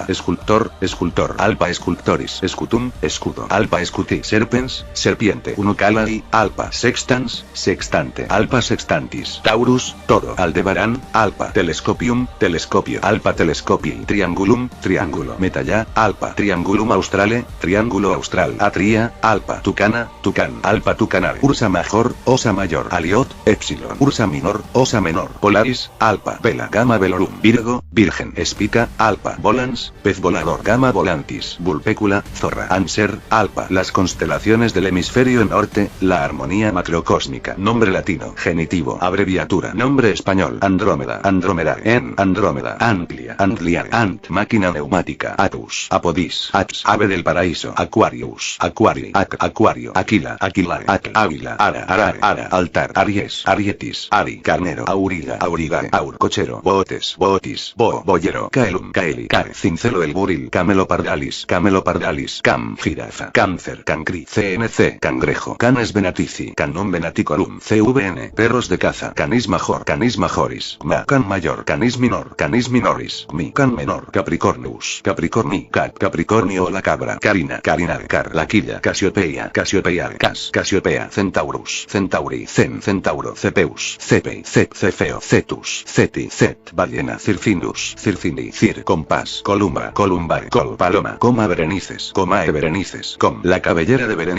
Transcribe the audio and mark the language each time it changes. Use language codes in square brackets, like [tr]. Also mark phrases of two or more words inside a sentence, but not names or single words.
[es] Escultor, Escultor, Alpha Escultoris, Escutum, Escudo, Alpha Escuti, Serpens, Serpiente, Unucalai, Alpha Sextans, Sextante, Alpha Sextantis, Taurus, Toro, Aldebarán, Alpha Telescopium, Telescopio, Alpha Telescopii, Triangulum, Triángulo, Metalla, Alpha Triangulum Australe, Triángulo Austral, Atria, Alpha Tucana, Tucán, Alpha Tucanare, Ursa Major, Osa Mayor, Aliot, Epsilon, Ursa Minor, Osa Menor, Polaris, Alpha Vela, Gamma Velorum, Virgo, Virgen, Espica, Alpha Volans, Pez Volador, Gamma Volantis, Vulpecula, Zorra, Anser, Alpha, las constelaciones del hemisferio norte, la armonía macrocósmica, nombre latino, genitivo, abreviatura, nombre español, Andrómeda, Andrómeda, en, Andrómeda, Amplia, Antliar, Ant, máquina neumática, Atus, Apodis, Ats, ave del paraíso, Aquarius, Aquari, Acuario, Aquila, Aquilar, Ávila, Ara, Ara, Altar, Aries, Arietis, Ari, Carnero, Auriga, Aurigae, Aur, Cochero, Botes, Botis, Boyero, Caelum, Caeli, Care, Cincelo el Buril, Camelopardalis, Cam, Jirafa, Cáncer, Cancri, CNC, Cangrejo, Canes Venatici, Canum Venaticorum, CVN, perros de caza, Canis Major, Canis Majoris, Can Mayor, Canis Minor, Canis Minoris, Can Menor, Capricornus, Capricorni, Capricornio la cabra, Carina, Car, la quilla, Casiopeia, Casiopea, Centaurus, Centauri, Centauro, Cepeus, Cefeo, Cetus, Cet, Ballena, Circinus, Circini, Compás, Columbar, Col, Paloma, Berenices, Berenices, la cabellera de Berenice.